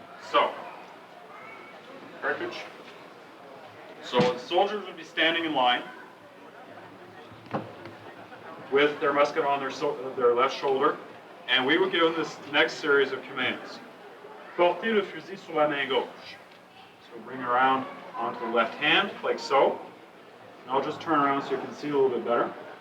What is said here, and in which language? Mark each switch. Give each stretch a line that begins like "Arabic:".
English: So, cartridge. So the soldiers would be standing in line with their musket on their left shoulder, and we would give this next series of commands.
French: Portez le fusil sur la main gauche.
English: So bring it around onto the left hand, like so. And I'll just turn around so you can see a little bit better.